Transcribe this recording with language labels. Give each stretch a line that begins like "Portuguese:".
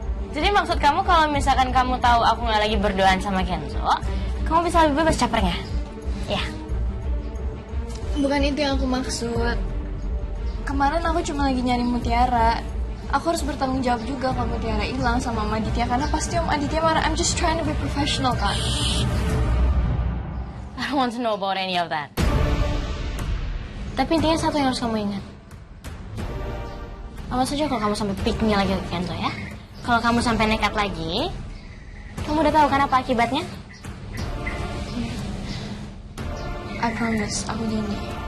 Indonesian: Jadi maksud kamu kalau misalkan kamu tahu aku nggak lagi berduaan sama Kenzo, kamu bisa lebih bebas capernya? Ya. Bukan itu yang aku maksud. Kemarin aku cuma lagi nyari Mutiara. aku harus bertanggung jawab juga kalau Mutiara hilang sama Om Aditya, karena pasti Om Aditya marah.
English: I'm just trying to be professional, Kak. I don't want to know about any of that.
Indonesian: Tapi intinya satu yang harus kamu ingat. Awas aja kalau kamu sampai
English: pick me
Indonesian: lagi ke Kenzo ya. Kalau kamu sampai nekat lagi, kamu udah tahu kan apa akibatnya?
English: I promise,
Indonesian: aku janji.